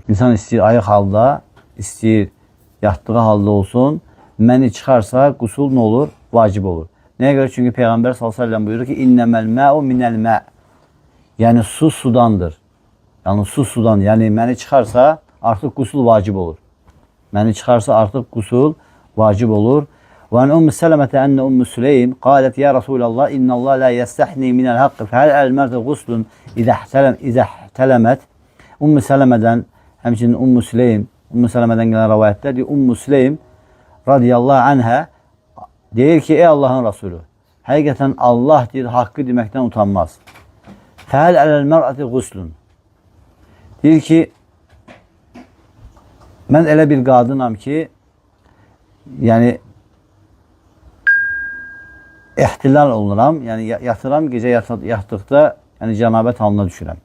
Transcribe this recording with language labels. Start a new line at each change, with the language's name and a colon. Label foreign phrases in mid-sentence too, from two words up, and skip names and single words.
Azerbaijani: İnsan istəyir ayıq halda, istəyir yatdığı halda olsun, məni çıxarsa qusul nə olur? Vacib olur. Nəyə görə? Çünki Peyğəmbər s.ə.v buyurur ki,
Arabic: إنما الماء من الماء'.
Azerbaijani: Yəni su sudandır. Yəni su sudan, yəni məni çıxarsa artıq qusul vacib olur. Məni çıxarsa artıq qusul vacib olur.
Arabic: وعن أم سلمة أن أم سليم قالت يا رسول الله إن الله لا يستحني من الحق فهل على المرأة غسل إذا احتلمت.
Azerbaijani: Ümmü Sələmədən, həmçinin Ümmü Sələmədən gələn rivayətdə deyir, Ümmü Süleym
Arabic: رضي الله عنها
Azerbaijani: deyir ki, ey Allahın Resulü, həqiqətən Allah deyir, haqqı deməkdən utanmaz.
Arabic: فهل على المرأة غسل.
Azerbaijani: Deyir ki, mən elə bir qadınam ki, yəni ehtilal oluram, yəni yatıram, gecə yatdıqda yəni cənabət halına düşürəm.